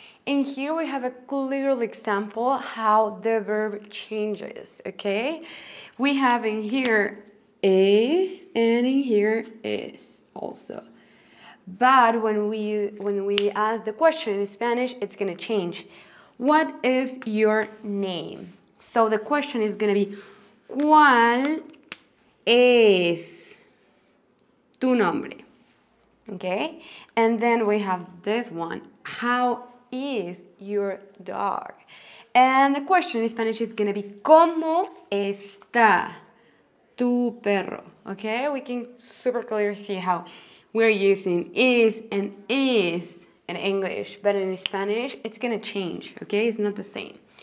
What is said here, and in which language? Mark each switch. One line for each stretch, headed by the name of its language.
English: And here we have a clear example how the verb changes, okay? We have in here is and in here is also. But when we ask the question in Spanish, it's gonna change. What is your name? So the question is gonna be,
Spanish: ¿cuál es tu nombre?
English: Okay, and then we have this one, how is your dog? And the question in Spanish is gonna be,
Spanish: ¿cómo está tu perro?
English: Okay, we can super clearly see how we're using is and is in English, but in Spanish it's gonna change, okay? It's not the same.